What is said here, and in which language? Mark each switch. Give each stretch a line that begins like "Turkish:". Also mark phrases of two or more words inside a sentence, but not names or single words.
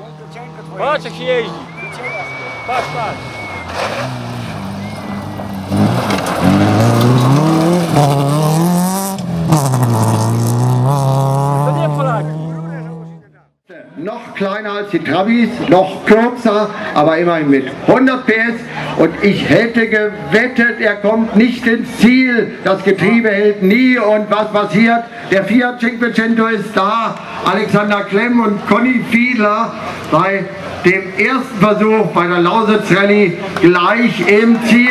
Polish: Patrz jak się jeździ. Patrz, patrz. To nie Polaki.
German: Noch kleiner als die Trabis, noch kürzer, aber immerhin mit 100 PS. Und ich hätte gewettet, er kommt nicht ins Ziel. Das Getriebe hält nie. Und was passiert? Der Fiat Cinquecento ist da. Alexander Klemm und Conny Fiedler bei dem ersten Versuch bei der Lausitz Rallye gleich im Ziel.